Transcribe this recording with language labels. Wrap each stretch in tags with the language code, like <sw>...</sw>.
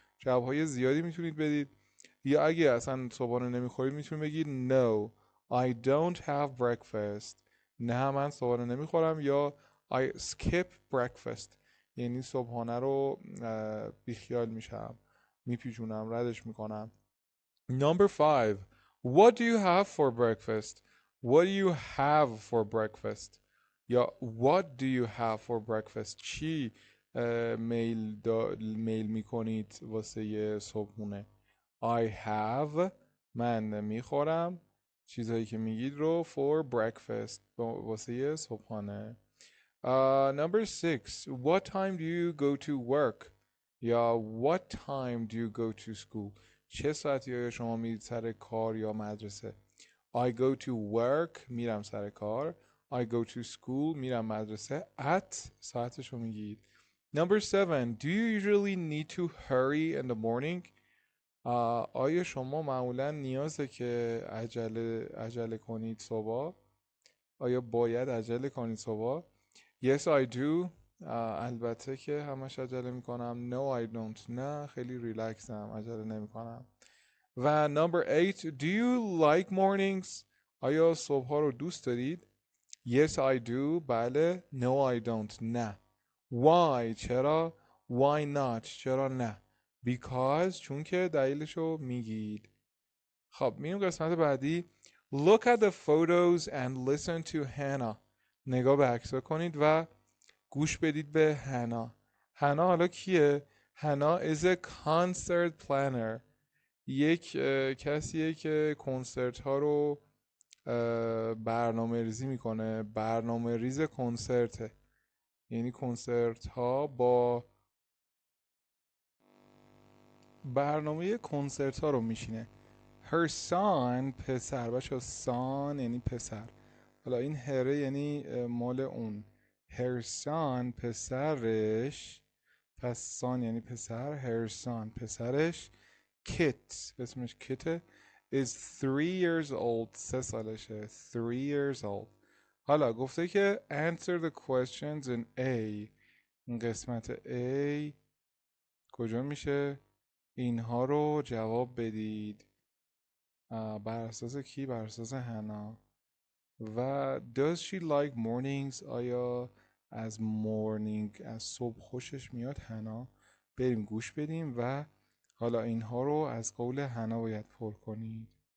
<fa>جوابهای زیادی میتونید بدید. یا اگه اصلا صبحانه نمیخورید میتونید بگید</fa> <en>no I don't have breakfast</en> <fa>نه من صبحانه نمیخورم. یا</fa> <en>I skip breakfast</en> <fa>یعنی صبحانه رو بیخیال میشم، میپیچونم، ردش میکنم.</fa> <en>Number 5 What do you have for breakfast? What do you have for breakfast?</en> <fa>یا</fa> <en>what do you have for breakfast؟</en> <fa>چی میل میکنید واسه یه صبحونه؟ I have، من میخورم چیزهایی که میگید رو</fa> <en>for breakfast،</en> <fa>واسه یه صبحانه.</fa> <en>Number 6. What time do you go to work؟ یا what time do you go to school؟</en> <fa>چه ساعتی های شما میرید سر کار یا مدرسه؟</fa> <en>I go to work،</en> <fa>میرم سر کار.</fa> <en>I go to school،</en> <fa>میرم مدرسه. At، ساعتش رو میگید.</fa> <en>Number 7. Do you usually need to hurry in the morning؟</en> <fa>آیا شما معمولا نیازه که عجله کنید صبح؟ آیا باید عجله کنید صبح؟</fa> <en>Yes I do.</en> <fa>البته که همش عجله میکنم.</fa> <en>No I don't.</en> <fa>نه خیلی ریلکسم، عجله نمیکنم.</fa> <en>و number 8. Do you like mornings؟</en> <fa>آیا صبح ها رو دوست دارید؟</fa> <en>Yes I do. بله. No I don't. نه.</en> <fa>Why؟ چرا؟</fa> <en>Why not؟</en> <fa>چرا نه؟ Because، چون که دلیلشو میگید. خب میریم قسمت بعدی.</fa> <en>Look at the photos and listen to Hannah.</en> <fa>نگاه به عکس‌ها کنید و گوش بدید به هانا. هانا حالا کیه؟ هانا</fa> <en>is a concert planner.</en> <fa>یک کسیه که کنسرت ها رو برنامه ریزی میکنه. برنامه ریز کنسرته، یعنی کنسرت ها با برنامه کنسرت ها رو میشینه.</fa> <en>Her son، پسر.</en> <fa>بچه son یعنی پسر. حالا این هره یعنی مال اون.</fa> <en>Her son، پسرش.</en> <fa>پس son یعنی پسر.</fa> <en>Her son، پسرش.</en> <fa>Kit، اسمش کیته.</fa> <en>Is 3 years old،</en> <fa>3 سالشه.</fa> <en>3 years old.</en> <fa>حالا گفته که</fa> <en>answer the questions in A.</en> <fa>این قسمت A کجا میشه؟ اینها رو جواب بدید. بر اساس کی؟ بر اساس هنا. و</fa> <en>does she like mornings؟</en> <fa>آیا از morning، از صبح خوشش میاد هنا؟ بریم گوش بدیم و حالا اینها رو از قول هنا باید پر کنید.</fa>